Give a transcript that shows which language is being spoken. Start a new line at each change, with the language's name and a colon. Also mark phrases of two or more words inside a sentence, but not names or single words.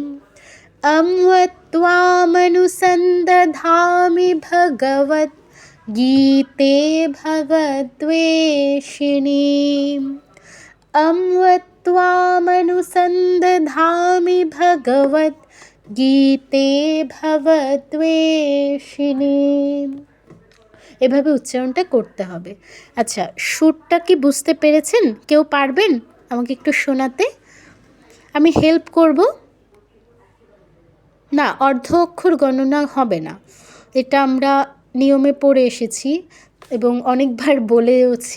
Sanskrit: अम्ब त्वामनुसन्दधामि भगवद्गीते भवद्वेषिणीम्। अम्ब त्वामनुसन्दधामि भगवद्गीते भवद्वेषिणीम्।
Bangla: এভাবে উচ্চারণটা করতে হবে। আচ্ছা, সুরটা কি বুঝতে পেরেছেন? কেউ পারবেন আমাকে একটু শোনাতে? আমি হেল্প করব। না, অর্ধ অক্ষর গণনা হবে না, এটা আমরা নিয়মে পড়ে এসেছি এবং অনেকবার বলেওছি।